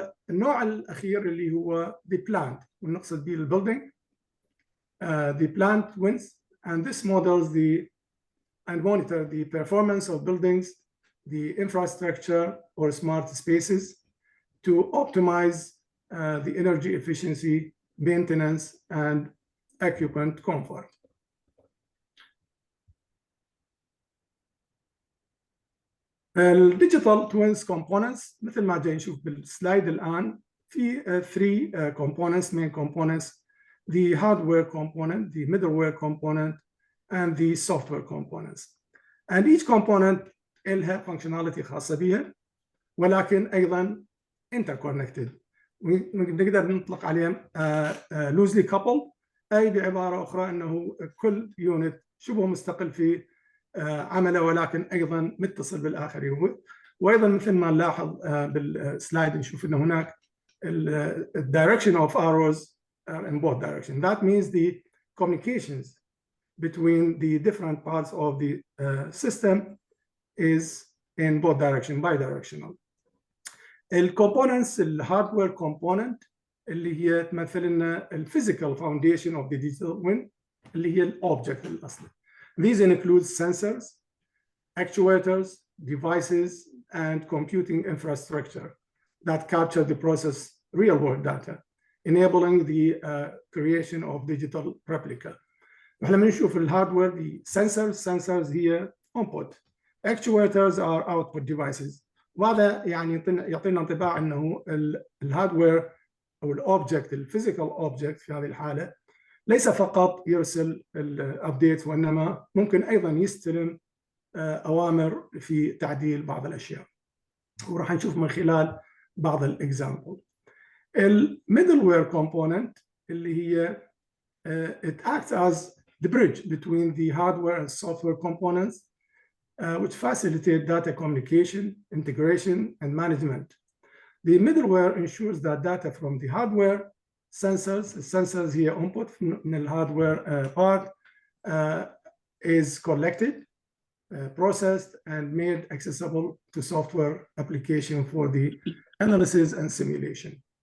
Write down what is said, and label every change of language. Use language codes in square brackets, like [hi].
[ar] النوع الأخير اللي هو [en] the plant [ar] ونقصد به [en] building, the plant twins, and this models and monitor the performance of buildings, the infrastructure or smart spaces to optimize the energy efficiency, maintenance, and occupant comfort. [ar] الديجيتال توينز components مثل ما جاي نشوف بالسلايد الآن في [en] 3 components, main components the hardware component, the middleware component, and the software components. And each component [ar] لها [en] functionality [ar] خاصة بها ولكن أيضا [en] interconnected. [ar] نقدر نطلق عليهم [en] loosely coupled، [ar] أي بعبارة أخرى أنه كل يونت شبه مستقل في عمله ولكن أيضا متصل بالآخرين. وأيضا مثل ما نلاحظ بالسلايد نشوف أن هناك [en] direction of arrows in both directions. That means the communications between the different parts of the system is in both direction, bidirectional. [ar] الكومبوننتس الهاردوير كومبوننت اللي هي تمثل لنا [en] الفيزيكال foundation of the digital twin [ar] اللي هي الاوبجكت الاصلي. [en] These include sensors, actuators, devices, and computing infrastructure that capture the process real-world data, enabling the creation of digital replica. [ar] احنا بنشوف الهاردوير [en] the sensors [ar] هي [en] input, actuators are output devices. [ar] وهذا يعني يعطينا انطباع انه الهاردوير او الاوبجكت الفيزيكال اوبجكت في هذه الحاله ليس فقط يرسل الابديت وانما ممكن ايضا يستلم اوامر في تعديل بعض الاشياء، وراح نشوف من خلال بعض الاكزامبل. الميدلوير كومبوننت اللي هي [en] it acts as the bridge between the hardware and software components which facilitate data communication, integration, and management. The middleware ensures that data from the hardware sensors here input [ar] من الهاردوير [en] part is collected, processed, and made accessible to software application for the analysis and simulation.